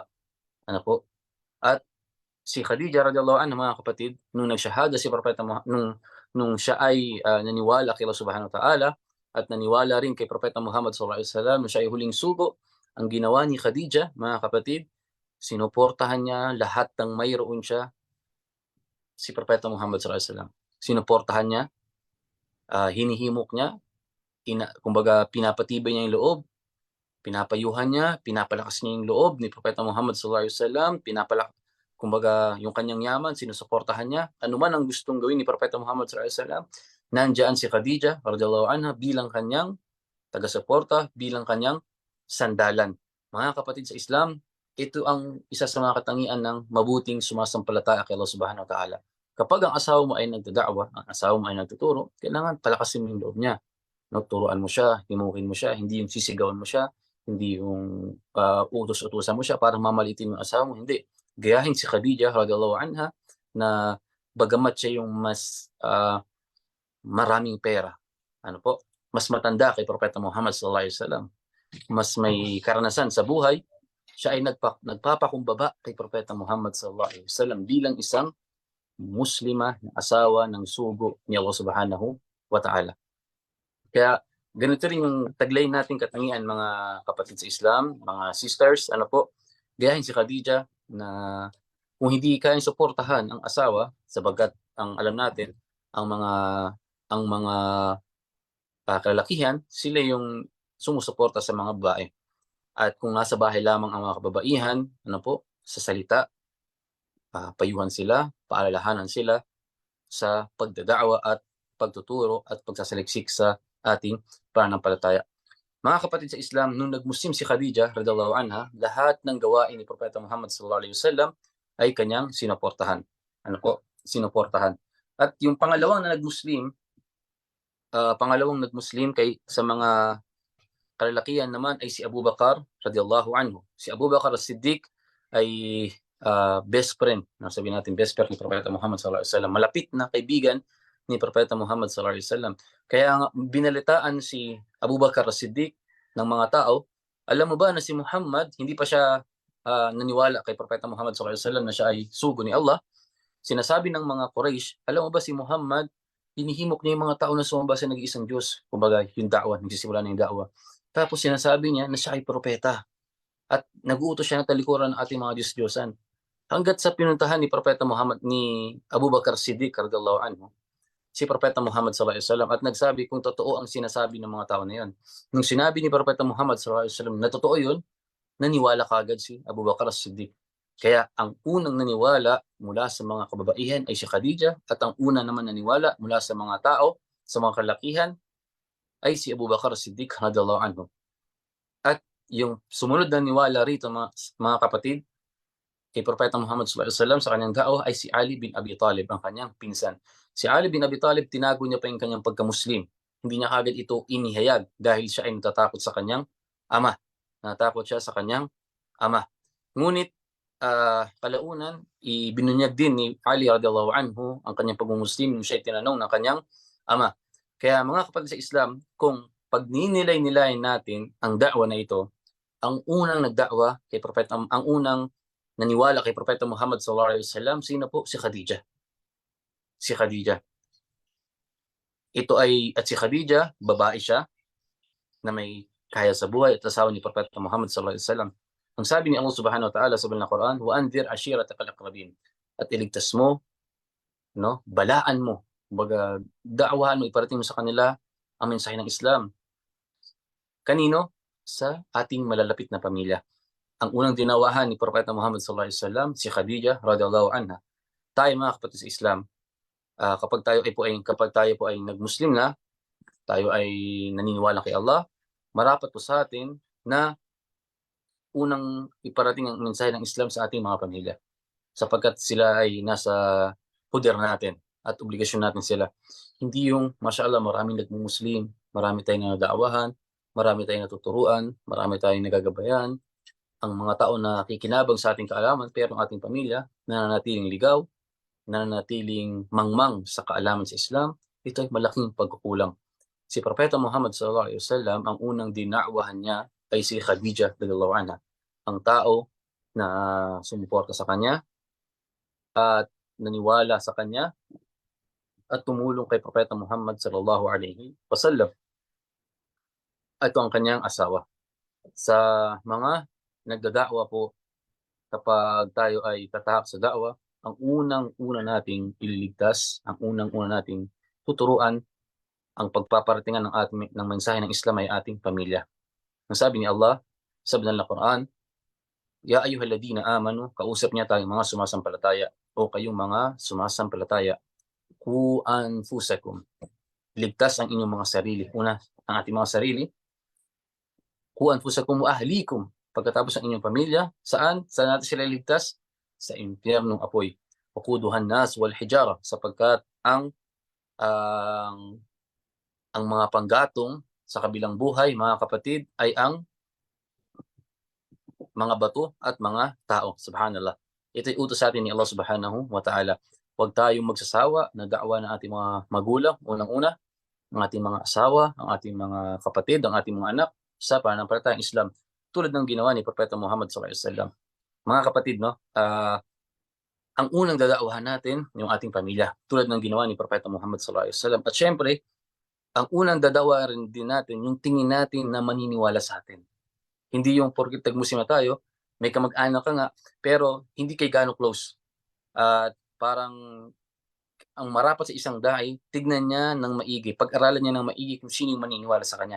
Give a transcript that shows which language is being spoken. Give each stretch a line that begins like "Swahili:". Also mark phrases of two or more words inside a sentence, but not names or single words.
Filipino: Ano po? At si Khadija
Arabic: رضي الله عنها,
Filipino: mga kapatid, nung nagshahada si Propeta nung siya ay naniwala kay Allah
Arabic: سبحانه وتعالى
Filipino: at naniwala rin kay Propeta Muhammad
Arabic: صلى الله عليه وسلم,
Filipino: siya ay huling sugo, ang ginawa ni Khadija, mga kapatid, sinuportahan niya lahat ng mayroon siya si Propeta Muhammad
Arabic: صلى الله عليه وسلم.
Filipino: Sinuportahan niya, hinihimok niya, kumbaga pinapatibay niya yung loob, pinapayuhan niya, pinapalakas niya yung loob ni Propeta Muhammad
Arabic: صلى الله عليه وسلم,
Filipino: kumbaga yung kanyang yaman, sinusuportahan niya. Ano man ang gustong gawin ni Propeta Muhammad
Arabic: صلى الله عليه وسلم,
Filipino: nandiyan si Khadija
Arabic: رضي الله عنها
Filipino: bilang kanyang taga-suporta, bilang kanyang sandalan. Mga kapatid sa Islam, ito ang isa sa mga katangian ng mabuting sumasampalataya kay Allah
Arabic: سبحانه وتعالى.
Filipino: Kapag ang asawa mo ay nagdada'wa, ang asawa mo ay nagtuturo, kailangan palakasin mo yung loob niya. 'No, turuan mo siya, himukin mo siya, hindi yung sisigawan mo siya, hindi yung, utos-utusan mo siya para mamaliitin mo yung asawa mo, hindi. Gayahin si Khadijah
Arabic: رضي الله عنها
Filipino: na bagamat siya yung mas, maraming pera, ano po, mas matanda kay Propeta Muhammad
Arabic: صلى الله عليه وسلم,
Filipino: mas may karanasan sa buhay, siya ay nagpapakumbaba kay Propeta Muhammad
Arabic: صلى الله عليه وسلم
Filipino: bilang isang Muslima na asawa ng sugo ni Allah
Arabic: سبحانه وتعالى.
Filipino: Kaya ganito rin yung taglay nating katangian mga kapatid sa Islam, mga sisters, ano po, gayahin si Khadijah na kung hindi kayang suportahan ang asawa sabagkat ang alam natin ang mga kalalakihan sila yung sumusuporta sa mga babae. At kung nasa bahay lamang ang mga kababaihan, ano po, sa salita, payuhan sila, paalalahanan sila sa pagdada'wa at pagtuturo at pagsasaliksik sa ating pananampalataya. Mga kapatid sa Islam, nung nag-Muslim si Khadijah
Arabic: رضي الله عنها,
Filipino: lahat ng gawain ni Propeta Muhammad
Arabic: صلى الله عليه وسلم
Filipino: ay kanyang sinuportahan. Ano po? Sinuportahan. At yung pangalawang nag-Muslim kay sa mga kalalakihan naman ay si Abu Bakar
Arabic: رضي الله عنه.
Filipino: Si Abu Bakar as-Siddiq ay
English: best friend,
Filipino: sabihin natin
English: best friend
Filipino: ni Propeta Muhammad
Arabic: صلى الله عليه وسلم,
Filipino: malapit na kaibigan ni Propeta Muhammad
Arabic: صلى الله عليه وسلم.
Filipino: Kaya nga binalitaan si Abu Bakar as-Siddiq ng mga tao, alam mo ba na si Muhammad hindi pa siya naniwala kay Propeta Muhammad
Arabic: صلى الله عليه وسلم
Filipino: na siya ay sugo ni Allah. Sinasabi ng mga Quraysh, alam mo ba si Muhammad hinihimok niya yung mga tao na sumamba sa nag-iisang Diyos. Kumbaga yung da'wa, nagsisimula na yung da'wa. Tapos sinasabi niya na siya ay propeta at nag-uutos siya ng talikuran ng ating mga Diyos-Diyosan. Hangga't sa pinuntahan ni Abu Bakar Siddiq
Arabic: رضي الله عنه,
Filipino: si Propeta Muhammad
Arabic: صلى الله عليه وسلم
Filipino: at nagsabi kung totoo ang sinasabi ng mga tao na 'yon. Nung sinabi ni Propeta Muhammad
Arabic: صلى الله عليه وسلم
Filipino: na totoo 'yon, naniwala kaagad si Abu Bakar Siddiq. Kaya ang unang naniwala mula sa mga kababaihan ay si Khadijah at ang una naman naniwala mula sa mga tao, sa mga kalakihan ay si Abu Bakar Siddiq
Arabic: رضي الله عنه.
Filipino: At yung sumunod na niwala rito mga kapatid, kay Propeta Muhammad
Arabic: صلى الله عليه وسلم
Filipino: sa kanyang da'wah ay si Ali bin Abi Talib, ang kanyang pinsan. Si Ali bin Abi Talib tinago niya pa yung kanyang pagka-Muslim. Hindi niya kaagad ito inihayag dahil siya ay natatakot sa kanyang ama. Natatakot siya sa kanyang ama. Ngunit kalaunan ibinunyag din ni Ali
Arabic: رضي الله عنه
Filipino: ang kanyang pagmumuslim nung siya tinanong ng kanyang ama. Kaya mga kapatid sa Islam, kung pag ninilay-nilayin natin ang da'wa na ito, ang unang nagda'wa kay Propeta, ang unang naniwala kay Propeta Muhammad
Arabic: صلى الله عليه وسلم,
Filipino: sino po? Si Khadijah. Si Khadijah. At si Khadijah, babae siya na may kaya sa buhay at asawa ni Propeta Muhammad
Arabic: صلى الله عليه وسلم.
Filipino: Ang sabi ni Allah
Arabic: سبحانه وتعالى
Filipino: sa banal na Quran,
Arabic: "وأنذر عشيرتك الأقربين."
Filipino: At iligtas mo, no? Balaan mo. Kumbaga, da'wahan mo, iparating mo sa kanila ang mensahe ng Islam. Kanino? Sa ating malalapit na pamilya. Ang unang dinawahan ni Propeta Muhammad
Arabic: صلى الله عليه وسلم
Filipino: si Khadijah
Arabic: رضي الله عنها.
Filipino: Tayo mga kapatid sa Islam, kapag tayo po ay nag-Muslim na, tayo ay naniniwala kay Allah, marapat po sa atin na unang iparating ang mensahe ng Islam sa ating mga pamilya. Sapagkat sila ay nasa poder natin at obligasyon natin sila. Hindi yung, mashallah, maraming nagmumuslim, marami tayong nadaawahan, marami tayong natuturuan, marami tayong nagagabayan, ang mga tao na kikinabang sa ating kaalaman, pero ang ating pamilya nananatiling ligaw, nananatiling mangmang sa kaalaman sa Islam, ito ay malaking pagkukulang. Si Propeta Muhammad
Arabic: صلى الله عليه وسلم,
Filipino: ang unang dinakwahan niya ay si Khadijah
Arabic: رضي الله عنها,
Filipino: ang tao na sumuporta sa kanya at naniwala sa kanya at tumulong kay Propeta Muhammad
Arabic: صلى الله عليه وسلم.
Filipino: Ito ang kanyang asawa. Sa mga nagdada'wa po, kapag tayo ay tatahak sa da'wa, ang unang-una nating ililigtas, ang unang-una nating tuturuan, ang pagpaparatingan ng mensahe ng Islam ay ating pamilya. Ang sabi ni Allah sa banal na Quran,
Arabic: "يا أيها الذين آمنوا,"
Filipino: kausap niya tayong mga sumasampalataya, o kayong mga sumasampalataya,
Arabic: "قوا أنفسكم."
Filipino: Ligtas ang inyong mga sarili. Una, ang ating mga sarili.
Arabic: "قوا أنفسكم وأهليكم."
Filipino: Pagkatapos ang inyong pamilya, saan natin sila iligtas? Sa impyernong apoy.
Arabic: وقودها الناس والحجارة,
Filipino: sapagkat ang mga panggatong sa kabilang buhay, mga kapatid, ay ang mga bato at mga tao. Subhanallah. Ito'y utos sa atin ni Allah
Arabic: سبحانه وتعالى.
Filipino: Huwag tayong magsasawa na da'wa ng ating mga magulang, unang-una, ang ating mga asawa, ang ating mga kapatid, ang ating mga anak sa pananampalatayang Islam, tulad ng ginawa ni Propeta Muhammad
Arabic: صلى الله عليه وسلم.
Filipino: Mga kapatid, no, ang unang dadauhan natin yung ating pamilya, tulad ng ginawa ni Propeta Muhammad
Arabic: صلى الله عليه وسلم.
Filipino: At syempre, ang unang dadawa rin din natin yung tingin natin na maniniwala sa atin. Hindi yung porket tag-Muslim na tayo, may kamag-anak ka nga, pero hindi kay gaano close. At parang ang marapat sa isang dahi, tignan niya ng maigi, pag-aralan niya ng maigi kung sino yung maniniwala sa kanya.